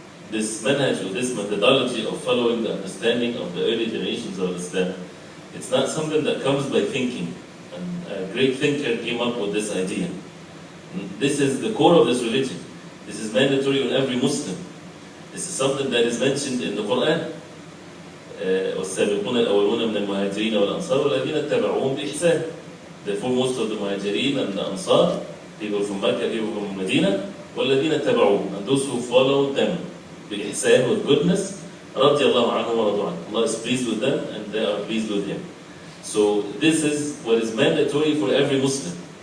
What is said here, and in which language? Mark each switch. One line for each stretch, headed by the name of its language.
English: This manhaj or this methodology of following the understanding of the early generations of Islam, it's not something that comes by thinking. And a great thinker came up with this idea. And this is the core of this religion. This is mandatory on every Muslim. This is something that is mentioned in the Quran.
Arabic: والسابقون الأولون من المهاجرين والأنصار والذين اتبعوهم بإحسان.
English: The foremost of the Muhajirin and the Ansar, people from Mecca, people from Medina,
Arabic: والذين اتبعوهم,
English: and those who followed them
Arabic: بإحسان,
English: with goodness,
Arabic: رضي الله عنهم ورضوا عنه.
English: Allah is pleased with them and they are pleased with Him. So this is what is mandatory for every Muslim.